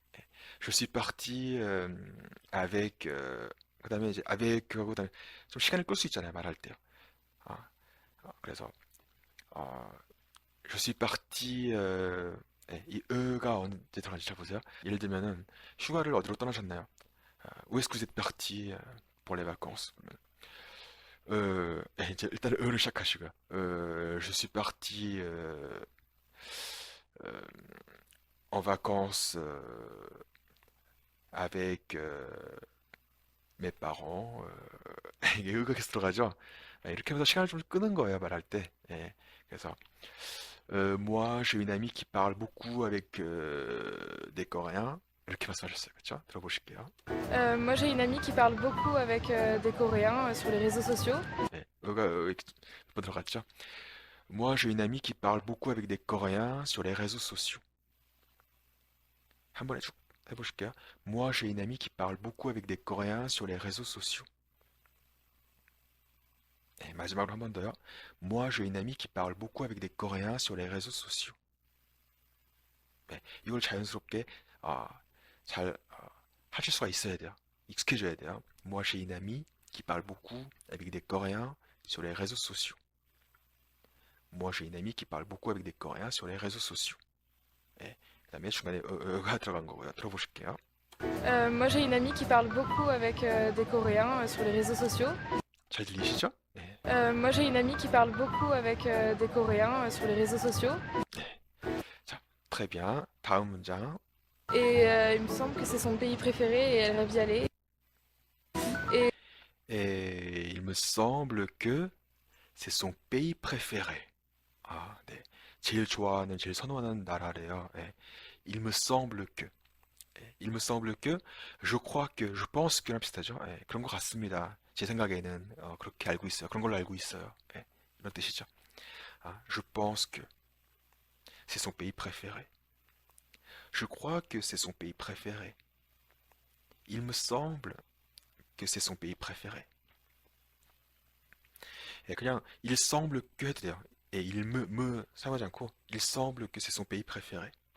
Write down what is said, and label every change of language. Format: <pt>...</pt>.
<ko>네,</ko> <fr>je suis parti avec</fr> <ko>그다음에 이제 avec 하고 그다음에 좀 시간을 끌 수 있잖아요. 말할 때요. 아, 그래서 어,</ko> <fr>je suis parti</fr> <ko>네, 이 가 언제 들어간지 잘 보세요. 예를 들면은 휴가를 어디로 떠나셨나요?</ko> <fr>où est-ce que vous êtes parti pour les vacances?</fr> <ko>이제 일단 를 시작하시고요.</ko> <fr>je suis parti euh, en vacances avec mes parents.</fr> <ko>이게 의가 계속 들어가죠. 이렇게 하면서 시간을 좀 끄는 거예요, 말할 때. 예, 그래서</ko> <fr>moi, j'ai une amie qui parle beaucoup avec des Coréens.</fr> <ko>이렇게 말씀하셨어요. 그렇죠? 들어보실게요.</ko> <fr>moi, j'ai une amie qui parle beaucoup avec des Coréens sur les réseaux sociaux.</fr> <ko>네, 여기가 몇번 들어갔죠?</ko> <fr>Moi, j'ai une amie qui parle beaucoup avec des Coréens sur les réseaux sociaux.</fr> <ko>한 번에 쭉 해보실게요.</ko> <fr>Moi, j'ai une amie qui parle beaucoup avec des Coréens sur les réseaux sociaux.</fr> <ko>네, 마지막으로 한 번 더요.</ko> <fr>Moi, j'ai une amie qui parle beaucoup avec des Coréens sur les réseaux sociaux.</fr> <ko>네, 이걸 자연스럽게 잘 하실 수가 있어야 돼요. 익숙해져야 돼요.</ko> <fr>Moi, j'ai une amie qui parle beaucoup avec des Coréens sur les réseaux sociaux. Moi, j'ai une amie qui parle beaucoup avec des Coréens sur les réseaux sociaux.</fr> <ko>네, 그 다음에 중간에 가 들어간 거고요. 들어보실게요.</ko> <fr>Moi, j'ai une amie qui parle beaucoup avec des Coréens sur les réseaux sociaux.</fr> <ko>잘 들리시죠? 네.</ko> <fr>Moi, j'ai une amie qui parle beaucoup avec des Coréens sur les réseaux sociaux.</fr> <ko>네. 자,</ko> <fr>très bien.</fr> <ko>다음 문장.</ko> <fr>Et il me semble que c'est son pays préféré et elle rêve d'y aller. Et il me semble que c'est son pays préféré.</fr> <ko>네. 제일 좋아하는, 제일 선호하는 나라래요.</ko> <fr>네. Il me semble que. il me semble que, je crois que, je pense que</fr> <ko>랑 비슷하죠. 그런 것 같습니다. 제 생각에는 그렇게 알고 있어요. 그런 걸로 알고 있어요. 이런 뜻이죠.</ko> <fr>Je pense que c'est son pays préféré. Je crois que c'est son pays préféré. Il me semble que c'est son pays préféré.</fr> <ko>예, 그냥</ko> <fr>il semble que</fr> <ko>해도 돼요.</ko> <fr>예, il me</fr> <ko>사용하지 않고</ko> <fr>il semble que c'est son pays préféré.</fr>